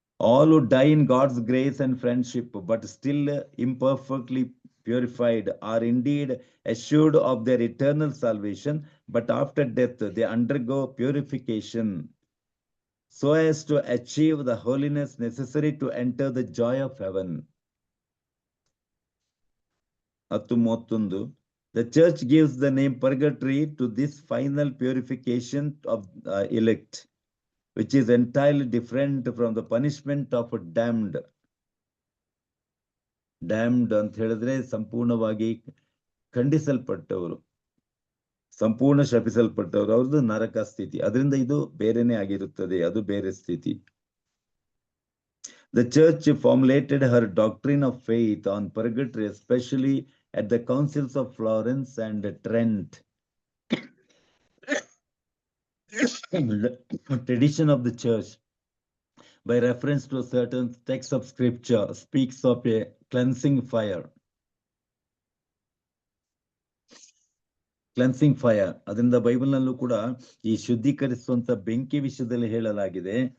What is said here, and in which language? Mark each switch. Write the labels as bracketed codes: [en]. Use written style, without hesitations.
[en] All who die in God's grace and friendship, but still imperfectly purified, are indeed assured of their eternal salvation, but after death they undergo purification so as to achieve the holiness necessary to enter the joy of heaven. 10:31 The church gives the name purgatory to this final purification of elect, which is entirely different from the punishment of damned. [kn] Damned ಅಂತ ಹೇಳಿದ್ರೆ ಸಂಪೂರ್ಣವಾಗಿ ಖಂಡಿಸಲ್ಪಟ್ಟವರು, ಸಂಪೂರ್ಣ ಶಪಿಸಲ್ಪಟ್ಟವರು, ಅವ್ರದ್ದು ನರಕ ಸ್ಥಿತಿ. ಅದರಿಂದ ಇದು ಬೇರೆನೆ ಆಗಿರುತ್ತದೆ, ಅದು ಬೇರೆ ಸ್ಥಿತಿ. [en] The church formulated her doctrine of faith on purgatory, especially at the councils of Florence and Trent. Tradition of the church, by reference to a certain text of scripture, speaks of a cleansing fire. Cleansing fire, [kn] ಅದರಿಂದ Bible ನಲ್ಲೂ ಕೂಡ ಈ ಶುದ್ಧೀಕರಿಸುವಂತ ಬೆಂಕಿ ವಿಷಯದಲ್ಲಿ ಹೇಳಲಾಗಿದೆ.